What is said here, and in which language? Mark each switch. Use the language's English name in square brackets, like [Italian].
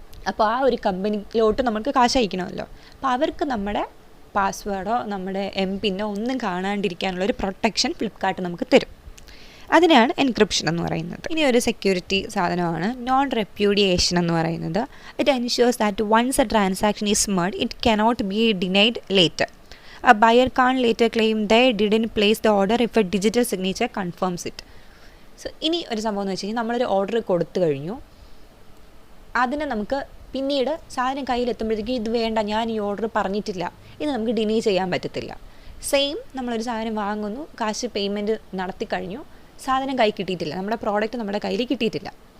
[Malayalam] അപ്പോൾ ആ ഒരു കമ്പനിയിലോട്ട് നമുക്ക് കാശ് അയക്കണമല്ലോ. അപ്പോൾ അവർക്ക് നമ്മുടെ പാസ്വേഡോ നമ്മുടെ MPIN ഒന്നും കാണാണ്ടിരിക്കാനുള്ളൊരു പ്രൊട്ടക്ഷൻ ഫ്ലിപ്കാർട്ട് നമുക്ക് തരും. അതിനാണ് എൻക്രിപ്ഷൻ എന്ന് പറയുന്നത്. ഇനി ഒരു സെക്യൂരിറ്റി സാധനമാണ് നോൺ റെപ്യൂഡിയേഷൻ എന്ന് പറയുന്നത്. [English] It ensures that once a transaction is made it cannot be denied later. A buyer can't later claim they didn't place the order if a digital signature confirms it. [Malayalam] So ഇനി ഒരു സംഭവം എന്ന് വെച്ച് കഴിഞ്ഞാൽ നമ്മളൊരു order കൊടുത്തു കഴിഞ്ഞു, അതിനെ നമുക്ക് പിന്നീട് സാധനം കയ്യിലെത്തുമ്പോഴത്തേക്കും ഇത് വേണ്ട, ഞാൻ ഈ ഓർഡർ പറഞ്ഞിട്ടില്ല, ഇത് നമുക്ക് ഡിനൈ ചെയ്യാൻ പറ്റത്തില്ല. സെയിം നമ്മളൊരു സാധനം വാങ്ങുന്നു, കാശ് പേയ്മെൻറ്റ് നടത്തി കഴിഞ്ഞു, സാധനം കൈ കിട്ടിയിട്ടില്ല, നമ്മുടെ പ്രോഡക്റ്റ് നമ്മുടെ കയ്യിൽ കിട്ടിയിട്ടില്ല.